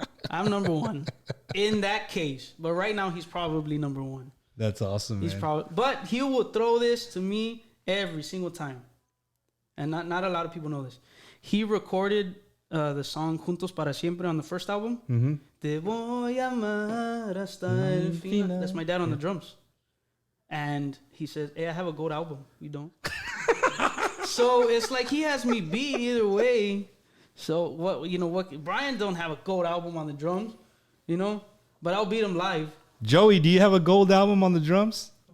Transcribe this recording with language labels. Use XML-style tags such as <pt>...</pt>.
<en>I'm number one in that case. But right now he's probably number one. That's awesome, man. But he will throw this to me every single time. And not a lot of people know this. He recorded the song Juntos para Siempre on the first album. Mm-hmm.</en> <es>Te voy a amar hasta el final.</es> <en>That's my dad on the drums. And he says, hey, I have a gold album. You don't? So it's like he has me beat either way. So what? Brian don't have a gold album on the drums, but I'll beat him live. Joey, do you have a gold album on the drums?</en>